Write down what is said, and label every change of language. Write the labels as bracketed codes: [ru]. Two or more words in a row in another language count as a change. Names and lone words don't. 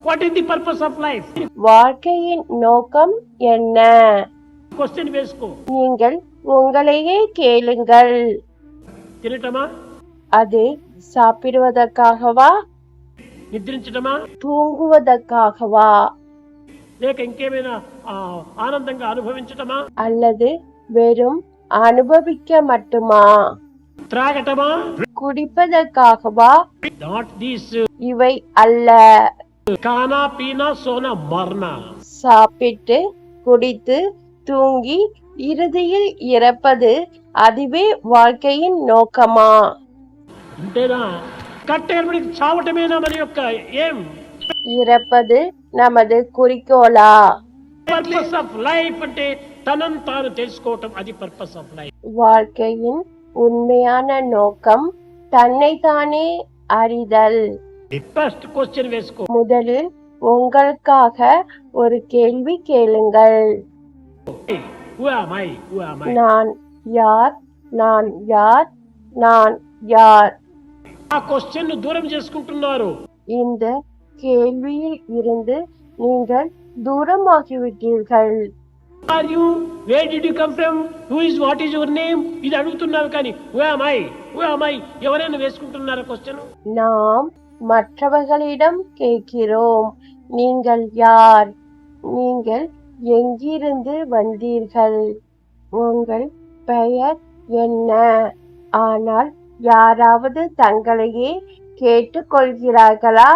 [en] What is the purpose of life? [ta] வாழ்க்கையின் நோக்கம் என்ன? [te] Question వేసుకో. [ta] நீங்கள் உங்களையே கேளுங்கள். [te] తినటమా? [ta] அது சாப்பிடுவதற்காகவா? [te] నిద్రించటమా? [ta] தூங்குவதற்காகவா? [te] లేక ఇంకేమైనా ఆనందంగా అనుభవించటమా? [ta] அல்லது வெறும் அனுபவிக்க மட்டுமா? [te] త్రాగటమా? [ta] குடிப்பதற்காகவா? [en] Not this. [ta] இவை அல்ல. [hi] खाना पीना सोना मरना. [ta] சாப்பிட்டு குடித்து தூங்கி இறுதியில் இறப்பது அதுவே வாழ்க்கையின் நோக்கமா? [te] అంతేనా? కట్టేరుడికి చావటమేనా మన యొక్క ఏం? [ta] இறப்பது நமது குறிக்கோளா? [en] purpose of life [te] అంటే తనను తాను తెలుసుకోవటం, అది [en] purpose of life. [ta] வாழ்க்கையின் உண்மையான நோக்கம் தன்னைத்தானே அறிதல். [en] first question [te] వేసుకో. [ta] முதலில் உங்களுக்காக ஒரு கேள்வி கேளுங்கள். [en] Who am I? Who am I? [ta] நான் யார்? நான் யார்? நான் யார்? [te] ఆ క్వశ్చన్ దూరం చేసుకుంటున్నారు. [ta] இந்த கேள்வியில் இருந்து நீங்கள் தூரமாகிவிட்டீர்கள். [en] Are you? Where did you come from? Who is? What is your name? [te] ఇది అడుగుతున్నారు కానీ [en] who am I? Who am I? [te] ఎవరైనా వేసుకుంటున్నారా క్వశ్చన్? [ta] நாம் மற்றவர்களிடம் கேட்கிறோம், நீங்கள் யார்? நீங்கள் எங்கிருந்து வந்தீர்கள்? உங்கள் பெயர் என்ன? ஆனால் யாராவது தங்களையே கேட்டுக்கொள்கிறார்களா?